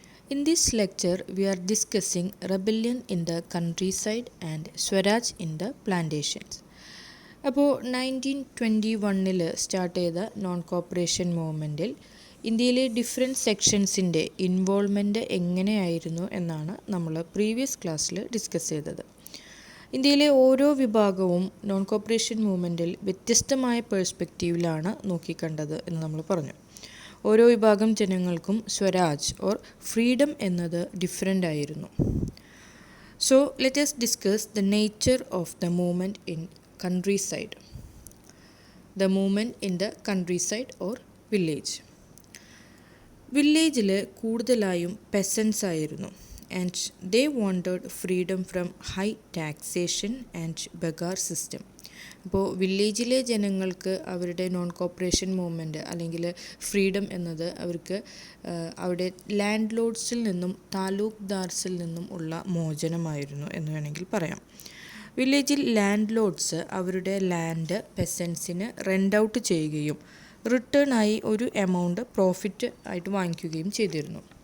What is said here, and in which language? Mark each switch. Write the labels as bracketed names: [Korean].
[English] In this lecture, we are discussing rebellion in the countryside and Swaraj in the plantations. [Malayalam] അപ്പോൾ 1921 start ചെയ്ത non corporation മൂവ്മെൻറ്റിൽ ഇന്ത്യയിലെ different സെക്ഷൻസിൻ്റെ involvement എങ്ങനെയായിരുന്നു എന്നാണ് നമ്മൾ previous ക്ലാസ്സിൽ ഡിസ്കസ് ചെയ്തത്. ഇന്ത്യയിലെ ഓരോ വിഭാഗവും നോൺ കോപ്പറേഷൻ മൂവ്മെൻറ്റിൽ വ്യത്യസ്തമായ പേഴ്സ്പെക്റ്റീവിലാണ് നോക്കിക്കണ്ടത് എന്ന് നമ്മൾ പറഞ്ഞു. ഓരോ വിഭാഗം ജനങ്ങൾക്കും സ്വരാജ് ഓർ ഫ്രീഡം എന്നത് ഡിഫറെൻ്റ് ആയിരുന്നു. [English] So let us discuss the nature of the movement in countryside. The movement in the countryside or village. [Malayalam] വില്ലേജിൽ കൂടുതലായും പെസൻസ് ആയിരുന്നു. [English] And they wanted freedom from high taxation and begar system. [Malayalam] അപ്പോൾ വില്ലേജിലെ ജനങ്ങൾക്ക് അവരുടെ non corporation movement അല്ലെങ്കിൽ freedom എന്നത് അവർക്ക് അവിടെ ലാൻഡ് ലോഡ്സിൽ നിന്നും താലൂക്ക്ദാർസിൽ നിന്നും ഉള്ള മോചനമായിരുന്നു എന്ന് വേണമെങ്കിൽ പറയാം. വില്ലേജിൽ ലാൻഡ് ലോഡ്സ് അവരുടെ ലാൻഡ് പെസൻസിന് റെൻ്റ് ഔട്ട് ചെയ്യുകയും റിട്ടേൺ ആയി ഒരു എമൗണ്ട് പ്രോഫിറ്റ് ആയിട്ട് വാങ്ങിക്കുകയും ചെയ്തിരുന്നു.